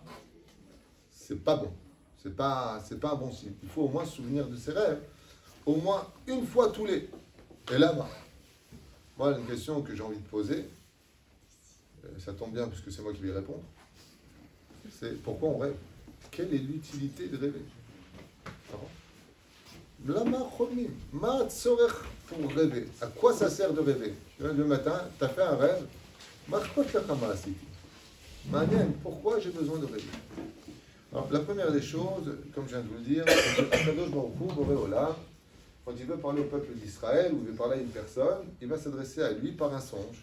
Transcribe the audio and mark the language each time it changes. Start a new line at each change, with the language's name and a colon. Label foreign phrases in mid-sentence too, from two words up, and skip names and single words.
French: C'est pas bon, c'est pas un bon signe. Il faut au moins se souvenir de ses rêves au moins une fois tous les. Et là, moi, une question que j'ai envie de poser, ça tombe bien puisque c'est moi qui vais y répondre, c'est pourquoi on rêve? Quelle est l'utilité de rêver?
Hebrew: למה חולמים, מה צורך pour rêver.
French: À quoi ça sert de rêver? Le matin, tu as fait un rêve, pourquoi j'ai besoin de rêver? Alors, la première des choses, comme je viens de vous le dire, c'est que
Hebrew: הקדוש ברוך הוא, בורא עולם,
French: quand il veut parler au peuple d'Israël ou il veut parler à une personne, il va s'adresser à lui par un songe.